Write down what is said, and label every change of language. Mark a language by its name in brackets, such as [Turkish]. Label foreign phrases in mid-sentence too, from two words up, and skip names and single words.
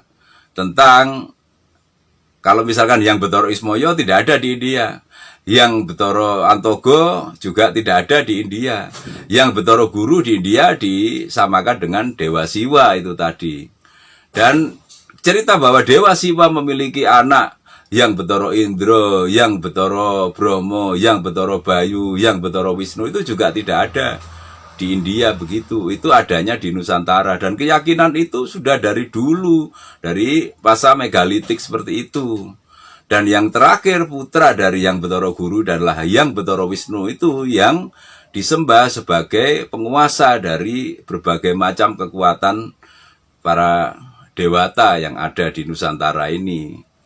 [Indonesian] Tentang, kalau misalkan Hyang Betara Ismoyo tidak ada di India. Hyang Betara Antogo juga tidak ada di India. Hyang Betara Guru di India disamakan dengan Dewa Siwa itu tadi. Dan cerita bahwa Dewa Siwa memiliki anak yang Betara Indra, yang Betara Bromo, yang Betara Bayu, yang Betara Wisnu itu juga tidak ada di India begitu. Itu adanya di Nusantara, dan keyakinan itu sudah dari dulu, dari masa megalitik seperti itu. Dan yang terakhir putra dari Hyang Betara Guru adalah Hyang Betara Wisnu, itu yang disembah sebagai penguasa dari berbagai macam kekuatan para dewata yang ada di Nusantara ini.